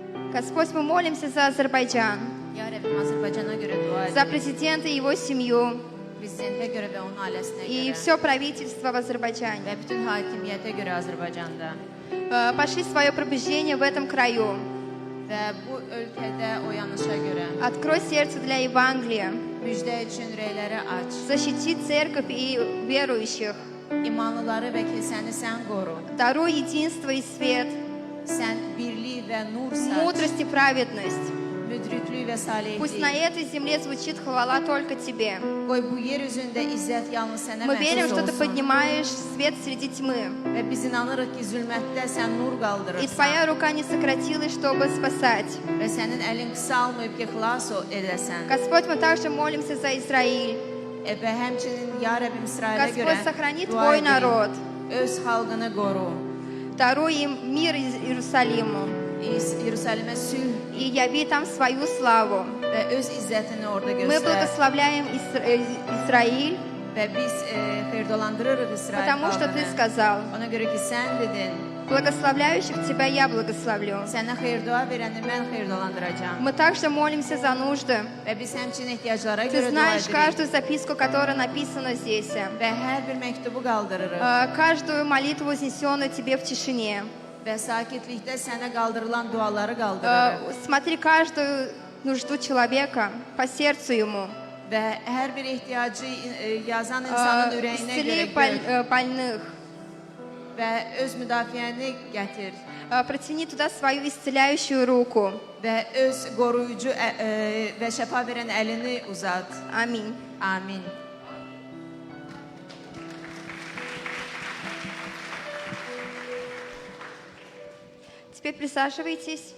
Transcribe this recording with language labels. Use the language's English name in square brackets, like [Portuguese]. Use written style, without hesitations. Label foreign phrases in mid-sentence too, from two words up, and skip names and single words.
[Russian] Господь, мы молимся за Азербайджан, [Azerbaijani] Ya Rabbim, Azərbaycana görə dua [Russian] за [Azerbaijani] edirik. [Russian] президента и его семью [Azerbaijani] Prezidentə görə və onun ailəsinə [Russian] и [Azerbaijani] görə [Russian] все правительство в [Azerbaijani] və [Russian] Азербайджане. [Azerbaijani] bütün hakimiyyətə görə Azərbaycanda [Russian] Пошли свое пробуждение в этом краю. [Azerbaijani] və bu ölkədə oyanışa görə [Russian] Открой сердце для Евангелия. [Azerbaijani] müjdə üçün ürəkləri aç. [Russian] Защити церковь и верующих. [Azerbaijani] İmanlıları və kilsəni sən qoru. [Russian] Даруй единство и свет, [Azerbaijani] Sən birlik və nur saç. [Russian] мудрость и праведность. [Azerbaijani] Müdriklük və [Russian] Пусть на [Azerbaijani] salihlik. [Russian] этой земле звучит хвала только Тебе. [Azerbaijani] Qoy bu yer üzündə izzət yalnız sənə [Russian] Мы верим, [Azerbaijani] məxsus [Russian] что Ты [Azerbaijani] olsun. [Russian] поднимаешь свет среди tьмы. [Azerbaijani] Və biz inanırıq ki, zülmətdə sən nur [Russian] И [Azerbaijani] qaldırırsan. [Russian] Твоя рука не сократилась, чтобы спасать. [Azerbaijani] Və sənin əlin qısalmayıb ki, xilas edəsən. [Russian] Господь, мы также молимся за Израиль. [Azerbaijani] Və həmçinin ya Rəbbim İsrailə görə [Russian] Господь, сохрани [Azerbaijani] dua [Russian] Твой [Azerbaijani] edirik. [Russian] народ. [Azerbaijani] Öz xalqını qoru. [Russian] Даруй им мир из Иерусалиму. [Azerbaijani] Yerusəlimə sülh [Russian] И яви там свою славу. [Azerbaijani] və öz izzətini orada [Russian] Мы [Azerbaijani] göstər. [Russian] благословляем Израиль, [Azerbaijani] Və biz xeyirdolandırırıq İsrail [Russian] потому что Ты [Azerbaijani] xalqını. [Russian] сказал, [Azerbaijani] Ona görə ki, sən dedin, [Russian] благословляющих Тебя я благословлю. [Azerbaijani] sənə xeyir dua verəni mən xeyirdolandıracağam. [Russian] Мы также молимся за нужды. [Azerbaijani] Və biz həmçinin ehtiyaclara [Russian] Ты [Azerbaijani] görə dua [Russian] знаешь [Azerbaijani] edirik. [Russian] каждую записку, которая написана здесь. [Azerbaijani] Və hər bir məktubu qaldırırıq. [Russian] Каждую молитву, вознесенную Тебе в тишине. [Azerbaijani] Və sakitlikdə sənə qaldırılan duaları qaldırırıq. [Russian] Смотри каждую нужду человека по сердцу ему. [Azerbaijani] Və hər bir ehtiyacı yazan insanın ürəyinə görə [Russian] Исцели [Azerbaijani] gör. [Russian] больных. [Azerbaijani] Və öz müdafiəni gətir. [Russian] Протяни туда свою исцеляющую руку. [Azerbaijani] Və öz qoruyucu və şəfa verən əlini uzat. [Russian] Аминь. [Azerbaijani] Amin. [Russian] Теперь присаживайтесь.